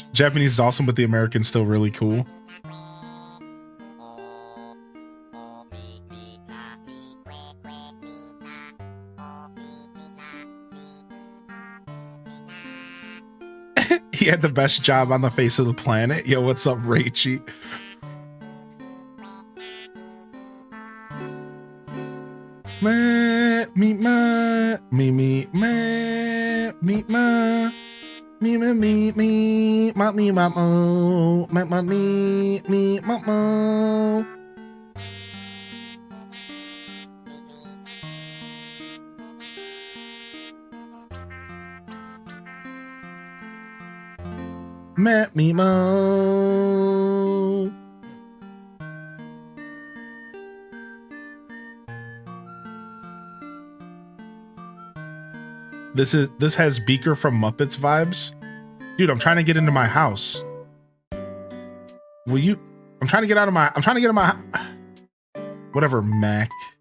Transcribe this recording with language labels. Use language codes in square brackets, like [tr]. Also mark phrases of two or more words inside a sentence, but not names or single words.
[en] Japanese is awesome, but the American's still really cool. He had the best job on the face of the planet. Yo, what's up, Raichi? Me ma me me ma me ma me me me me ma me ma mo ma ma me me ma mo. Ma me mo. This has Beaker from Muppets vibes. Dude, I'm trying to get into my house. Will you? I'm trying to get in my whatever, Mac.